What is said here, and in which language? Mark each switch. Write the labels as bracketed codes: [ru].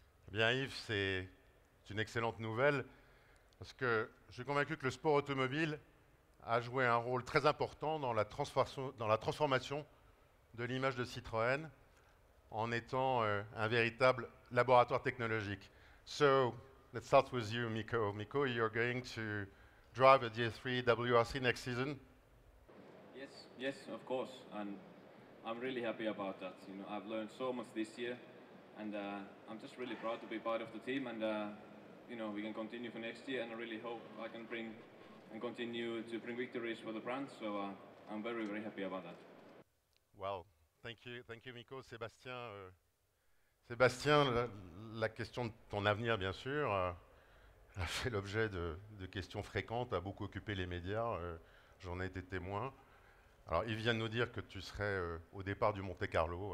[fr] Bien Yves, c'est une excellente nouvelle parce que je suis convaincu que le sport automobile a joué un rôle très important dans la transformation de l'image de Citroën en étant un véritable laboratoire technologique. [en] So, let's start with you, Mikko. Mikko, you're going to drive a DS3 WRC next season? Yes, of course, and I'm really happy about that. You know, I've learned so much this year, and I'm just really proud to be part of the team, and you know, we can continue for next year, and I really hope I can continue to bring victories for the brand. So I'm very, very happy about that. Well, thank you, Mikko. [fr] Sébastien, la question de ton avenir, bien sûr, a fait l'objet de questions fréquentes, a beaucoup occupé les médias. J'en ai été témoin. Alors, il vient de nous dire que tu serais au départ du Monte-Carlo.